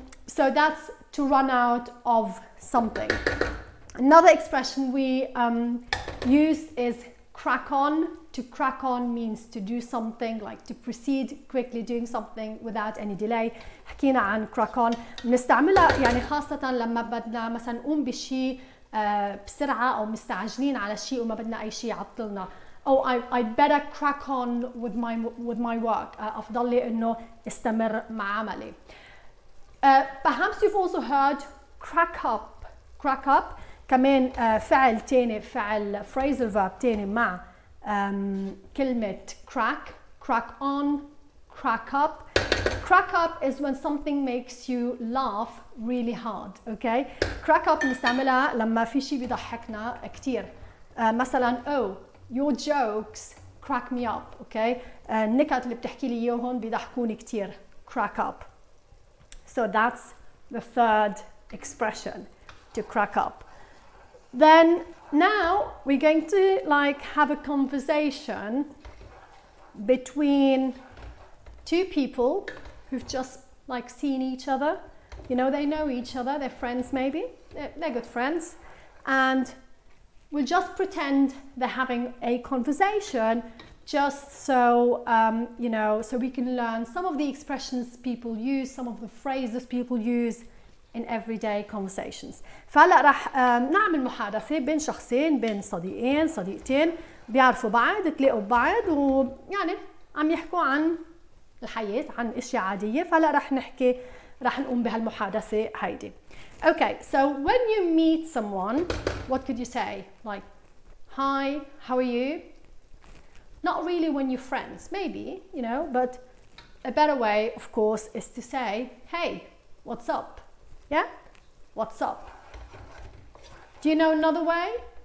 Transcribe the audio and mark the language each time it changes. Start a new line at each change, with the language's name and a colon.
English: So that's to run out of something. Another expression we use is crack on. To crack on means to do something, like to proceed quickly doing something without any delay.
Arabic: حكينا عن crack on. بنستعملها يعني خاصة لما بدنا مثلا نقوم بشيء بسرعة أو مستعجلين على شيء وما بدنا أي شيء يعطلنا.
English: Oh, I'd better crack on with my work.
Arabic: أفضل لي إنه استمر مع عملي.
English: Perhaps you've also heard crack up. Crack up
Arabic: كمان فعل تاني، فعل
English: phrasal verb
Arabic: تاني مع كلمة
English: crack on, crack up. Crack up is when something makes you laugh really hard, okay?
Arabic: Crack up نستعملها لما في شيء بيضحكنا كتير. مثلا
English: oh, your jokes crack me up, okay?
Arabic: النكت اللي بتحكي لي اياهم بيضحكوني كتير. Crack up.
English: So that's the third expression, to crack up. Then now we're going to like have a conversation between two people who've just like seen each other. You know, they know each other, they're friends maybe, they're good friends, and we'll just pretend they're having a conversation just so, you know, so we can learn some of the expressions people use, some of the phrases people use in everyday conversations.
Arabic: فهلا رح نعمل محادثة بين شخصين، بين صديقين صديقتين بيعرفوا بعض، تلاقوا ببعض ويعني عم يحكوا عن الحياة، عن اشياء عادية. فهلا رح نقوم بهالمحادثة هيدي.
English: Okay, so when you meet someone, what could you say? Like, hi, how are you? Not really when you're friends, maybe, you know, but a better way, of course, is to say, hey, what's up? Yeah? What's up? Do you know another way?